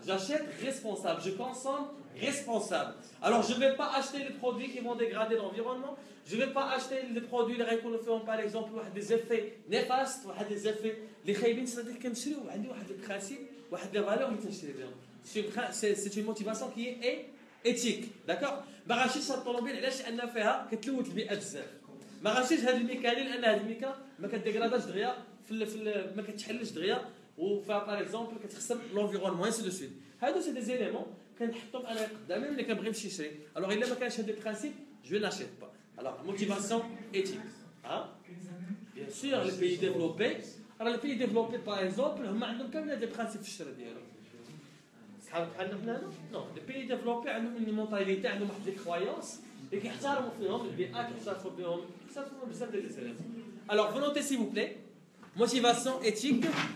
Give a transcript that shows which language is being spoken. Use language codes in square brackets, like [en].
[fr] J'achète responsable. Je consomme responsable. Alors je ne vais pas acheter les produits qui vont dégrader l'environnement. Je ne vais pas acheter les produits qui font par exemple des effets néfastes, des effets les خايبين c'est-à-dire [ar] كنشري وعندي واحد البرانسيب واحد لي فالور اللي كنشري بهم. [fr] C'est une motivation qui est éthique. D'accord? [ar] ما غنشريش هاد الطوموبيل علاش لان فيها كتلوث البيئه بزاف. ما غنشريش هاد الميكاني لان هاد الميكا ما كديغراداش دغيا ما كتحلش دغيا وفيها باغ اكزومبل كتخسر لونفيرونمون انسي دو سويت. هادو سي دي زيليمون كنحطهم انا قدامي ملي كنبغي نمشي نشري. الوغ الا ما كانش هاد البرانسيب جو ناشيت با. الوغ موتيفاسيون ايتيك. ها؟ بيان سور لي بيي ديفلوبي راه لي بيي ديفلوبي باغ اكزومبل هما عندهم كامل هاد البرانسيب في الشراء ديالهم. بحالنا حنانا نو لي بيي ديفلوبي عندهم اون مونتاليتي عندهم واحد لي كرويونس اللي كيحترموا فيهم البيئه كيحترموا فيهم بزاف ديال لي زيليمون. الوغ [fr] vous notez s'il vous plaît motivation éthique.